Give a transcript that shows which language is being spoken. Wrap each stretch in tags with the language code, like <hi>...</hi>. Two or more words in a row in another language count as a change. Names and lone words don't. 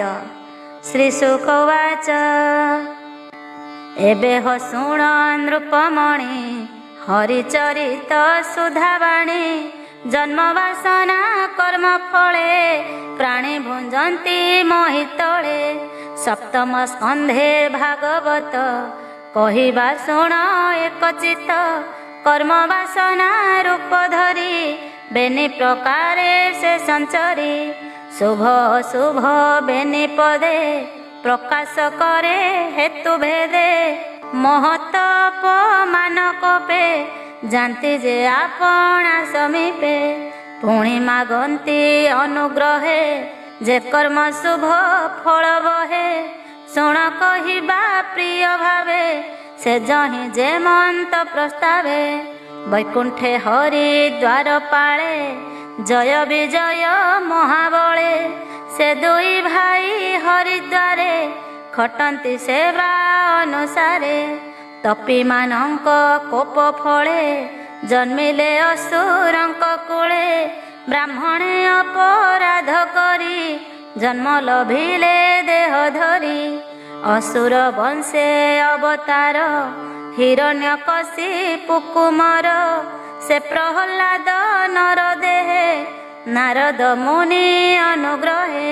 <or>ଶ୍ରୀଶୁକ ଉବାଚ, ଏବେ ହୋ ଶୁଣ ନୃପମଣି ହରିଚରିତ ସୁଧାବାଣୀ, ଜନ୍ମ ବାସନା କର୍ମ ଫଳେ ପ୍ରାଣୀ ଭୁଞ୍ଜନ୍ତି ମୋହିତଳେ। ସପ୍ତମ ସ୍କନ୍ଧେ ଭାଗବତ କହିବା ଶୁଣ ଏକଚିତ। କର୍ମ ବାସନା ରୂପ ଧରି ବେନି ପ୍ରକାରେ ସେ ସଞ୍ଚରି। ଶୁଭ ଶୁଭ ବେନି ପଦେ ପ୍ରକାଶ କରେ ହେତୁ ଭେଦେ। ମହତ ଅପମାନ କୋପେ ଜାଣନ୍ତି ଯେ ଆପଣା ସମୀପେ। ପୁଣି ମାଗନ୍ତି ଅନୁଗ୍ରହେ ଯେ କର୍ମ ଶୁଭ ଫଳ ବହେ। ଶୁଣ କହିବା ପ୍ରିୟ ଭାବେ ସେ ଯହିଁ ଯେ ମନ୍ତ ପ୍ରସ୍ତାବେ। ବୈକୁଣ୍ଠେ ହରି ଦ୍ୱାର ପାଳେ ଜୟ ବିଜୟ ମହାବଳେ। ସେ ଦୁଇ ଭାଇ ହରିଦ୍ୱାରେ ଖଟନ୍ତି ସେବା ଅନୁସାରେ। ତପୀ ମାନଙ୍କ କୋପ ଫଳେ ଜନ୍ମିଲେ ଅସୁରଙ୍କ କୂଳେ। ବ୍ରାହ୍ମଣେ ଅପରାଧ କରି ଜନ୍ମ ଲଭିଲେ ଦେହ ଧରି। ଅସୁର ବଂଶେ ଅବତାର ହିରଣ୍ୟକଶିପୁ କୁମାର। ସେ ପ୍ରହଲାଦ ନର ଦେହେ ନାରଦ ମୁନି ଅନୁଗ୍ରହେ।</or>